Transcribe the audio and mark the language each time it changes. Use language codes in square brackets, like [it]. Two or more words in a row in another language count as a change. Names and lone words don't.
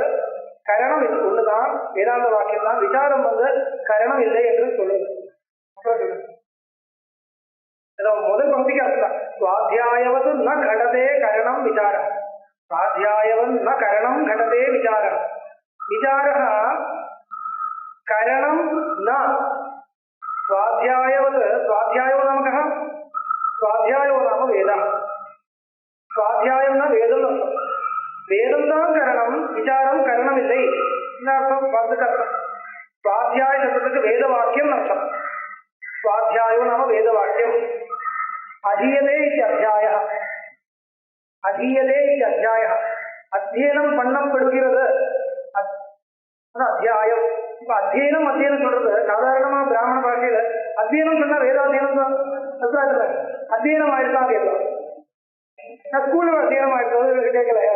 [ta] கரணம் இது ஒண்ணுதான், வேதாந்த வாக்கியம் தான். விசாரம் வந்து கரணம் இல்லை என்று சொல்லுது. முதல் பகுதிக்கு அர்த்தம் [sa] स्वाध्यायवत् न घटते करणं विचारः, स्वाध्यायवत् न करणं घटते विचारः. विचारः करणम् ந स्वाध्यायवत्. स्वाध्यायो नाम कः? स्वाध्यायो नाम वेदः. स्वाध्यायं न वेदम् अर्थम्. [ta] वेदं தான் கரணம், விசாரம் கரணம் இல்லை. என்ன அர்த்தம்? அர்த்தம் स्वाध्याय शब्दத்துக்கு வேத வாக்கியம் அர்த்தம். [sa] स्वाध्यायो नाम [ta] வேத வாக்கியம். [sa] अधीयते इति अध्यायः. अधीयते इति अध्यायः. [ta] அத்தியனம் பண்ணப்படுகிறது அத்தியாயம். இப்ப அத்தியனம் சொல்றது சாதாரணமா பிராமண பாஷையில அத்தியனம் சொன்னா வேதாத்தியனம் தான். அத்தியனம் ஆயிடுதான் கேட்கலாம். நான் ஸ்கூல்ல அத்தியனம் ஆயிடுறது கேட்கல யாரு.